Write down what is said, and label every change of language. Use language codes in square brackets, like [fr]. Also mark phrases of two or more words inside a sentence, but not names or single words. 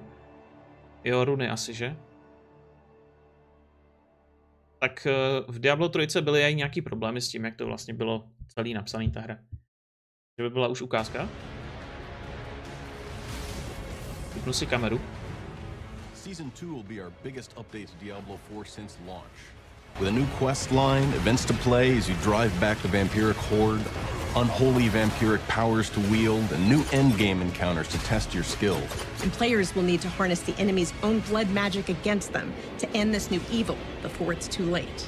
[cs] Jo, runy asi, že? Tak v Diablo 3 byly i nějaký problémy s tím, jak to vlastně bylo celý napsaný ta hra. Že by byla už ukázka? Vypnu si kameru. [en] Season 2 will be our biggest update to Diablo 4 since launch. With a new quest line, events to play as you drive back the vampiric horde, unholy vampiric powers to wield, and new endgame encounters to test your skill. And players will need to harness the enemy's own blood magic against them to end this new evil before it's too late.